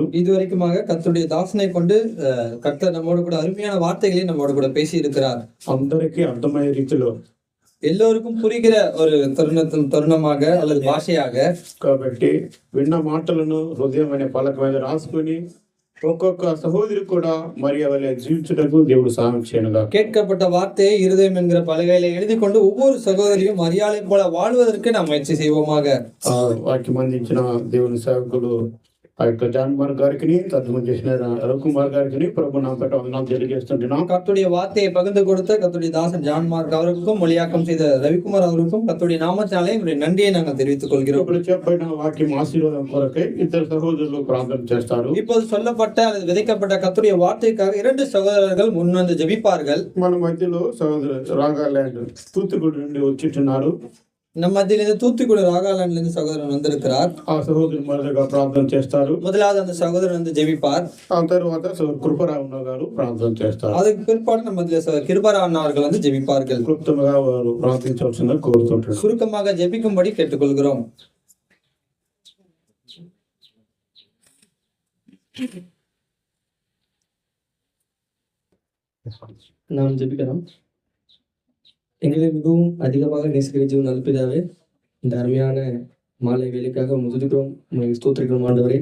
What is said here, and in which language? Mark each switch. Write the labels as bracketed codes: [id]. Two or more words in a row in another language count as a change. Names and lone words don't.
[ta] இதுவரைக்குமாக கர்த்தருடைய தாசனை கொண்டு கர்த்தர் நம்மோடு கூட அருமையான வார்த்தைகளை நம்மோடு கூட பேசி இருக்கிறார். [te] అందరికీ అర్థమయ్యే రీతిలో, [ta] எல்லோருக்கும் புரிகிற ஒரு தருணமாக அல்லது భాషயாக. [te] కాబట్టి విన్న మాటలను హృదయం అనే పలక మీద రాసుకుని ఒక్కొక్క సహోదరి కూడా మరి వలె జీవించుటకు దేవుడు సహాయం చేయనుగా. [ta] கேட்கப்பட்ட வார்த்தையை இருதயம் என்கிற பலகையில எழுதி கொண்டு ஒவ்வொரு சகோதரியும் மரியாதை போல வாழ்வதற்கு நாம் முயற்சி செய்வோமாக. [te] వాక్యం అందించిన దేవుని సేవకుడు ఆ యొక్క జాన్ కుమార్ గారికి, తర్జుమా చేసిన రవికుమార్ గారికి ప్రభు నామ పేట వందనాలు తెలియజేస్తున్నాం. [ta] கர்த்தருடைய வார்த்தையை பகிர்ந்து கொடுத்த கர்த்தருடைய தாசன் ஜான் மார்க் அவர்களுக்கும், மொழியாக்கம் செய்த ரவிக்குமார் அவர்களுக்கும் கர்த்தருடைய நாமத்தினாலே என்னுடைய நன்றியை நாங்கள் தெரிவித்துக் கொள்கிறோம். [te] ఇప్పుడు చెప్పబడిన వాక్యం ఆశీర్వాదం కొరకై ఇద్దరు సహోదరులు ప్రార్థన చేస్తారు. [ta] இப்போது சொல்லப்பட்ட அல்லது விதைக்கப்பட்ட கர்த்தருடைய வார்த்தைக்காக 2 சகோதரர்கள் முன்வந்து ஜெபிப்பார்கள். [te] మన మధ్యలో సహోదరు రాగాల్యాండ్ తూత్తుకుడి నుండి వచ్చిట్టున్నారు. [ta] நம்ம மத்தியிலிருந்து தூத்துக்குடி ராகாலாண்ட்ல இருந்து சகோதரன் வந்திருக்கிறார். [te] ఆ సహోదరు మొదటగా ప్రార్థన చేస్తారు. [ta] முதலாவது அந்த சகோதரன் வந்து ஜெபிப்பார். [te] ఆ తర్వాత కృపరావు గారు ప్రార్థన చేస్తారు. [ta] அதுக்கு பிற்பாடு நம்ம கிருபரா அண்ணா அவர்கள் வந்து ஜெபிப்பார்கள். [te] క్లుప్తంగా వారు ప్రార్థించవలసిందిగా కోరుతుంటారు. [ta] சுருக்கமாக ஜெபிக்கும்படி கேட்டுக்கொள்கிறோம். நாம் ஜெபிக்கிறோம். எங்களை மிகவும் அதிகமாக நேசிக்கிற ஜீவன் நல்லபிதாவே, இந்த அருமையான மாலை வேலைக்காக முதுகிறோம், உங்களை ஸ்தோத்திரிக்கிறோம் ஆண்டவரே.